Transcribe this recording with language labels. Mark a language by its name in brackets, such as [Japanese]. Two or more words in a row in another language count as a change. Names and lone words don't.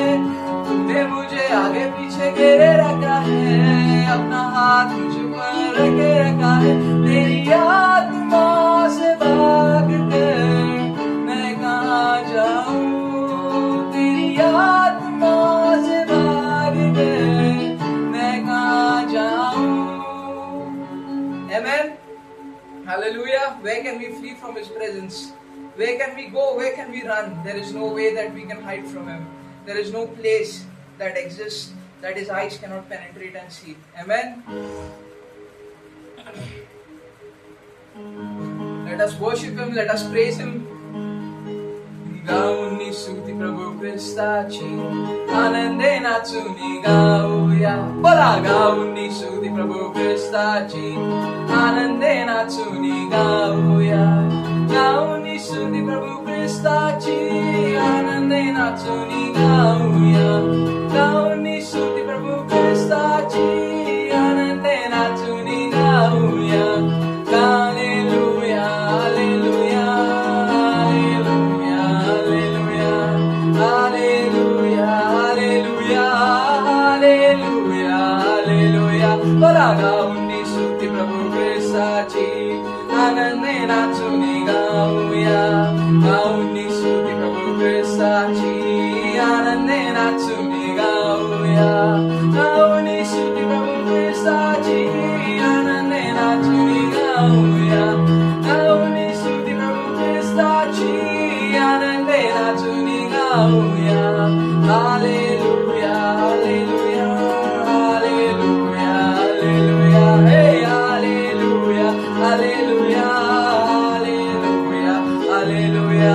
[Hindi] तूने मुझे आगे पीछे घेरे रखा है, अपना हाथ मुझ पर रखे रखा है। तेरी आत्मा से भाग कर मैं कहाँ जाऊँ, तेरी आत्मा से भाग कर मैं कहाँ जाऊँ। [English] Amen. Hallelujah. Where can we flee from His presence? Where can we go? Where can we run? There is no way that we can hide from Him. There is no place that exists that His eyes cannot penetrate and see. Amen. Let us worship Him. Let us praise Him. [Marathi] गाऊनी स्तुति प्रभु ख्रिस्ताची, आनंदे नाचूनी गाऊया. बोला गाऊनी स्तुति प्रभु ख्रिस्ताची, आनंदे नाचूनी गाऊया. गाऊनी स्तुति प्रभु ख्रिस्ताची, आनंदे नाचूनी गाऊया. गाऊनी स्तुति प्रभु ख्रिस्ताची, आनंदे नाचूनी गाऊया. हालेलुया हालेलुया बोला गाऊनी स्तुति प्रभु ख्रिस्ताची, आनंदे नाचूनी गाऊया. गाऊनी स्तुति प्रभु ख्रिस्ताची, आनंदे नाचूनी गाऊया. गाऊनी स्तुति प्रभु ख्रिस्ताची, आनंदे नाचूनी गाऊया. गाऊनी स्तुति प्रभु ख्रिस्ताची, आनंदे नाचूनी गाऊया. हालेलुया हालेलुया हालेलुया हालेलुया हे हालेलुया हालेलुया हालेलुया हालेलुया.